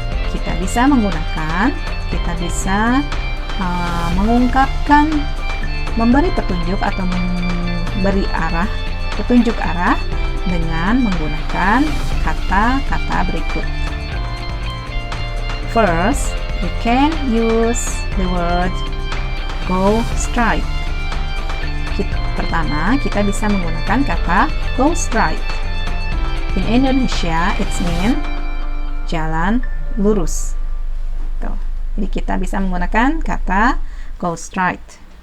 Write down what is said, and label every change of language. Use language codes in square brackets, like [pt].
[id] Kita bisa menggunakan, kita bisa mengungkapkan, memberi petunjuk atau memberi arah, petunjuk arah dengan menggunakan kata-kata berikut. [en] First, we can use the word go straight. [id] Pertama, kita bisa menggunakan kata go straight. [en] In Indonesia, it's mean [id] jalan lurus. Tuh. Jadi kita bisa menggunakan kata go straight.